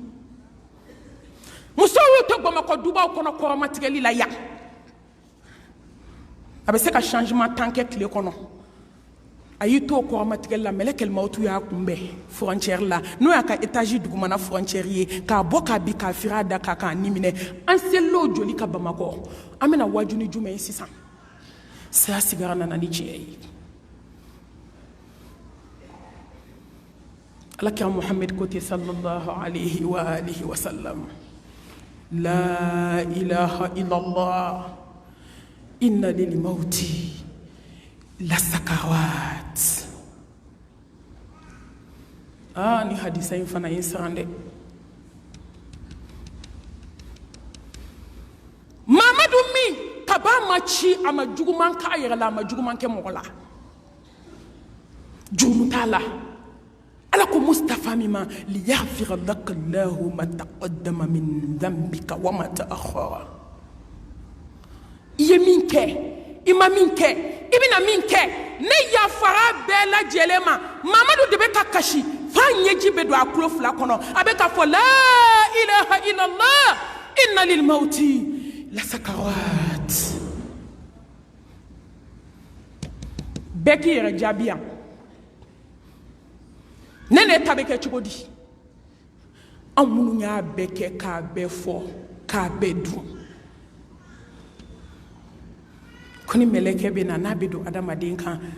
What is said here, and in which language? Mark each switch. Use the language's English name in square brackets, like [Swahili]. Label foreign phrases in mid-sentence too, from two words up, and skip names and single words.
[Bambara] musow y'u to Bamakɔ dubaw kɔnɔ kɔrɔmatigɛli la yan a bɛ se ka changement 10 kɛ tile kɔnɔ a y'i to kɔrɔmatigɛli la mɛlɛkɛl mawutu y'a kunbɛn frontière la n'o y'a ka étage dugumana frontière ye k'a bɔ k'a bin k'a firi a da k'a ni minɛ an selil'o joli ka Bamakɔ an bɛna waaju ni jumɛn ye sisan saya sigara nana ni tiɲɛ ye alakira Muhammed ko ten [Arabic] صلى الله عليه وآله وسلم لا إله إلا الله إن للموت لسكرات [Bambara] ni hadisa in fana yin sarande Mamadu min ka ba ma ci a ma juguman ka yɛrɛ la a ma juguman kɛ mɔgɔ la jurumu t'a la ala ko Mustafa min ma [Arabic] ليغفر لك الله ما تقدم من ذنبك وما تأخر [Bambara] i ye min kɛ i ma min kɛ i bɛna min kɛ ne yafara bɛɛ lajɛlen ma Mamadu de bɛ ka kasi fa ɲɛji bɛ don a tulo fila kɔnɔ a bɛ ka fɔ [Arabic] لا إله إلا الله إن للموت لسكرات [Bambara] bɛɛ k'i yɛrɛ jaabi yan ne ta bɛ kɛ cogo di an minnu y'a bɛɛ kɛ k'a bɛɛ fɔ k'a bɛɛ dun ko ni mɛlɛkɛ bɛ na n'a bɛ don adamaden kan